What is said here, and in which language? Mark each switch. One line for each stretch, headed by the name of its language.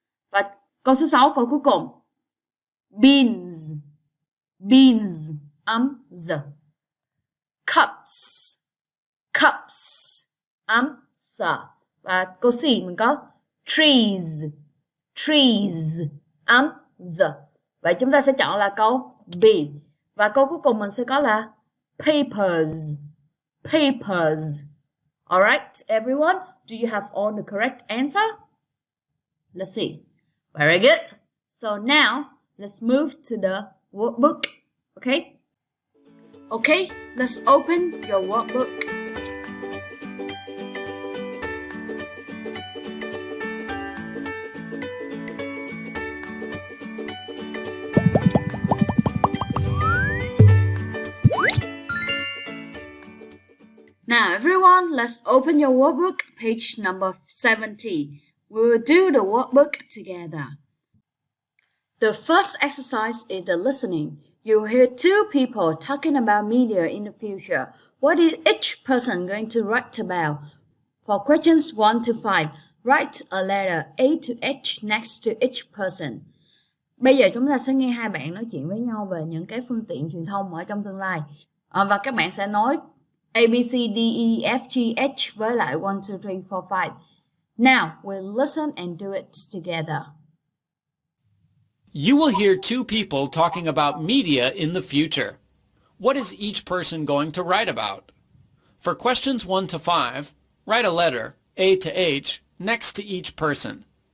Vietnamese: Và câu số 6, câu cuối cùng.
English: Beans. Beans.
Vietnamese: Âm Z.
English: Cups. Cups.
Vietnamese: Âm S. Và câu C mình có
English: trees. Trees.
Vietnamese: Âm Z. Vậy chúng ta sẽ chọn là câu B. Và câu cuối cùng mình sẽ có là
English: papers. Papers. Alright, everyone. Do you have all the correct answer? Let's see. Very good. So now, let's move to the workbook. Okay? Okay, let's open your workbook. Now, everyone, let's open your workbook, page number 70. We will do the workbook together. The first exercise is the listening. You will hear two people talking about media in the future. What is each person going to write about? For questions 1 to 5, write a letter A to H next to each person.
Vietnamese: Bây giờ chúng ta sẽ nghe hai bạn nói chuyện với nhau về những cái phương tiện truyền thông ở trong tương lai. Và các bạn sẽ nói A, B, C, D, E, F, G, H với lại 1, 2, 3, 4, 5.
English: Now, we'll listen and do it together. You will hear two people talking about media in the future. What is each person going to write about? For questions 1 to 5, write a letter, A to H, next to each person.